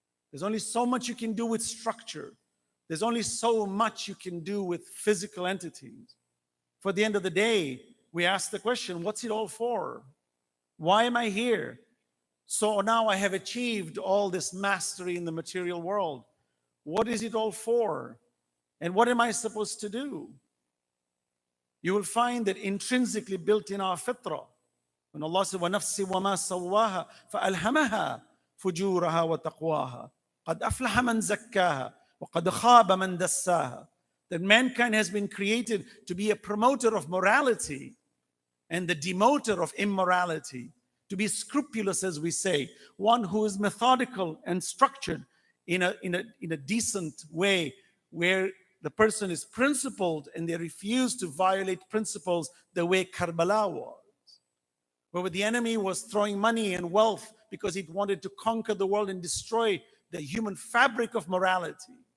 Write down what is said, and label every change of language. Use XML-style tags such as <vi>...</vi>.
<en>There's only so much you can do with structure. There's only so much you can do with physical entities. For the end of the day, we ask the question, what's it all for? Why am I here? So now I have achieved all this mastery in the material world. What is it all for? And what am I supposed to do? You will find that intrinsically built in our fitrah, when Allah says,</en> <ar>وَنَفْسِ وَمَا سَوَّاهَا فَأَلْهَمَهَا فُجُورَهَا وَتَقْوَاهَا قَدْ أَفْلَحَ مَنْ زَكَّاهَا وَقَدْ خَابَ مَنْ دَسَّاهَا.</ar> <en>That mankind has been created to be a promoter of morality and the demoter of immorality, to be scrupulous, as we say, one who is methodical and structured in a decent way, where the person is principled and they refuse to violate principles the way Karbala was, where the enemy was throwing money and wealth because it wanted to conquer the world and destroy the human fabric of morality.</en>